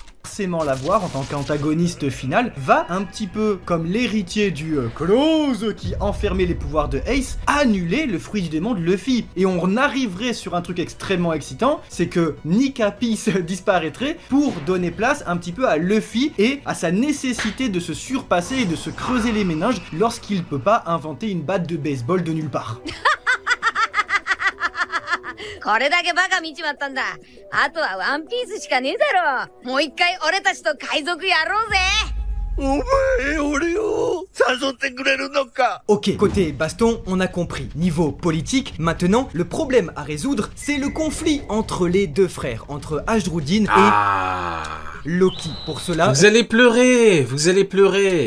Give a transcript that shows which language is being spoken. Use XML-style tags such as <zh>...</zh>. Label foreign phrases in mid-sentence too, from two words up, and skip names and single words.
<fr>forcément la voir en tant qu'antagoniste final, va un petit peu comme l'héritier du Close qui enfermait les pouvoirs de Ace, annuler le fruit du démon de Luffy. Et on arriverait sur un truc extrêmement excitant, c'est que Nika Peace disparaîtrait pour donner place un petit peu à Luffy et à sa nécessité de se surpasser et de se creuser les méninges lorsqu'il peut pas inventer une batte de baseball de nulle part.</fr> <ja>これだけバカ見ちまったんだ。あとはワンピースしかねえだろ。もう一回俺たちと海賊やろうぜ。</ja> <fr>Ok, côté baston, on a compris. Niveau politique, maintenant, le problème à résoudre, c'est le conflit entre les deux frères, entre Ashrudin Ah. et Loki. Pour cela, Vous allez pleurer, vous allez pleurer.</fr>